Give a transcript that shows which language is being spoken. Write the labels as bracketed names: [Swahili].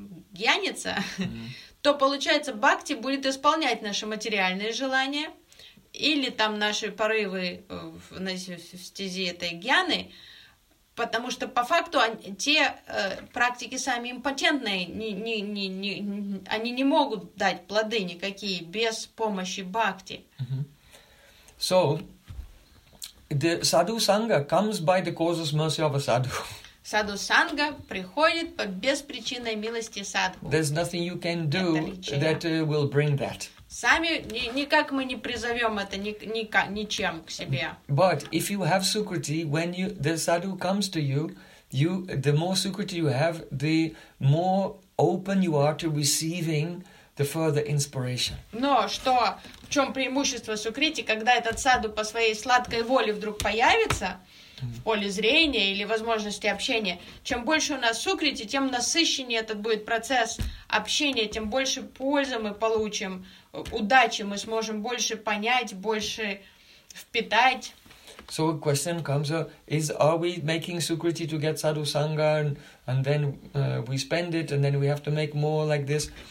[Russian] гьяниться, то получается бхакти будет исполнять наши материальные желания или там наши порывы в стези этой гьяны, потому что по факту те практики сами импотентные, они не могут дать плоды никакие без помощи бхакти. [English] So the sadhu sangha comes by the causes mercy of a sadhu. [Russian] Sadhu sangha приходит по беспричинной милости садху. [English] There's nothing you can do that will bring that. [Russian] Сами никак мы не призовем это ничем к себе. [English] But if you have Sukriti, when you, the sadhu comes to you, you, the more Sukriti you have, the more open you are to receiving the further inspiration. [Russian] Но что, в чем преимущество Сукрити, когда этот саду по своей сладкой воле вдруг появится в поле зрения или возможности общения? Чем больше у нас Сукрити, тем насыщеннее этот будет процесс общения, тем больше пользы мы получим, удачи мы сможем больше понять, больше впитать. [English] So a question comes up, is, are we making Sukriti to get Sadhu Sangha and then we spend it and then we have to make more like this?